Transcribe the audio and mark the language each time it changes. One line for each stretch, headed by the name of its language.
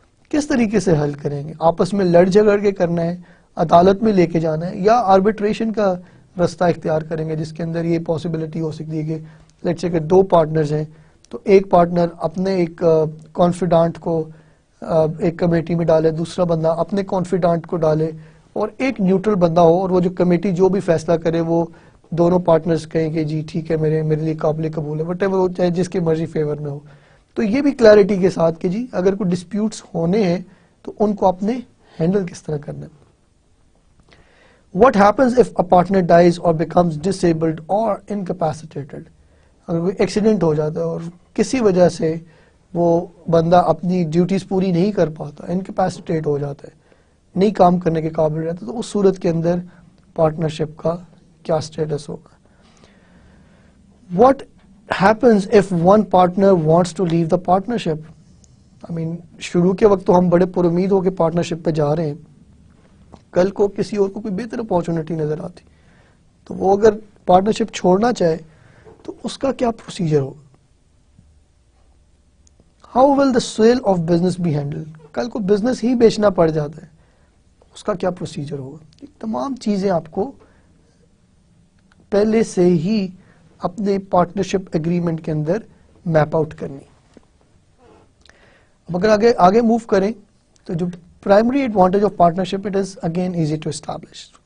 Urdu: کس طریقے سے حل کریں گے؟ آپس میں لڑ جھگڑ کے کرنا ہے، عدالت میں لے کے جانا ہے، یا آربیٹریشن کا رستہ اختیار کریں گے جس کے اندر یہ پاسبلٹی ہو سکتی ہے کہ
English: let's say
Urdu: کہ دو پارٹنرز ہیں، تو ایک پارٹنر اپنے ایک کانفیڈانٹ کو ایک کمیٹی میں ڈالے، دوسرا بندہ اپنے کانفیڈانٹ کو ڈالے، اور ایک نیوٹرل بندہ ہو، اور وہ جو کمیٹی جو بھی فیصلہ کرے وہ دونوں پارٹنرز کہیں کہ جی ٹھیک ہے، میرے لیے قابل قبول ہے،
English: whatever,
Urdu: چاہے جس کی مرضی فیور میں ہو. تو یہ بھی کلیئرٹی کے ساتھ کہ جی اگر کوئی ڈسپیوٹس ہونے ہیں تو ان کو آپ نے ہینڈل کس طرح کرنا ہے.
English: What happens if a partner dies or becomes disabled or incapacitated.
Urdu: اگر کوئی ایکسیڈنٹ ہو جاتا ہے اور کسی وجہ سے وہ بندہ اپنی ڈیوٹیز پوری نہیں کر پاتا، انکیپیسیٹیٹ ہو جاتا ہے، نہیں کام کرنے کے قابل رہتا، تو اس صورت کے اندر پارٹنرشپ کا کیا اسٹیٹس ہوگا.
English: What happens if one partner wants to leave the partnership.
Urdu: شروع کے وقت تو ہم بڑے پر امید ہو کے پارٹنرشپ پہ جا رہے ہیں، کل کو کسی اور کو کوئی بہتر اپارچونیٹی نظر آتی تو وہ اگر پارٹنرشپ چھوڑنا چاہے تو اس کا کیا پروسیجر ہوگا.
English: How will the sale of business be handled.
Urdu: کل کو بزنس ہی بیچنا پڑ جاتا ہے، اس کا کیا پروسیجر ہوگا. یہ تمام چیزیں آپ کو پہلے سے ہی اپنے پارٹنرشپ اگریمنٹ کے اندر میپ آؤٹ کرنی. اب اگر آگے موو کریں تو جو
English: Primary advantage of partnership, it is again easy to establish.